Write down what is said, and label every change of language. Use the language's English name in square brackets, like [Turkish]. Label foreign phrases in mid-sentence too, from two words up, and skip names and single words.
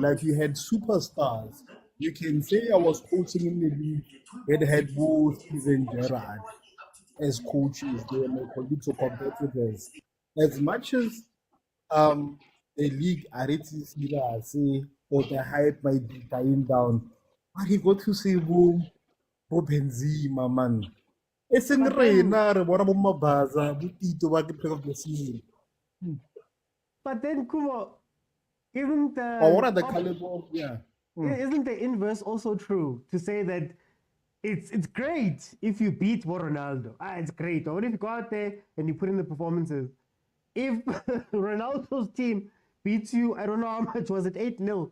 [English] Like, you had superstars. You can say I was coaching in the league that had both Steven Gerrard as coaches. They were my colleagues or competitors. As much as the league say, or the hype might be dying down, but he got to say, boom, [Northern Sotho] bo Benzema man. E seng rena re bona bo Mabaza bo Tito ba ke [English] player of the season. But then, Kumo, isn't the Or what are the caliber of isn't the inverse also true to say that it's great if you beat Ronaldo? It's great. Or what if you go out there and you put in the performances? If Ronaldo's team beats you, I don't know how much was it, 8-0.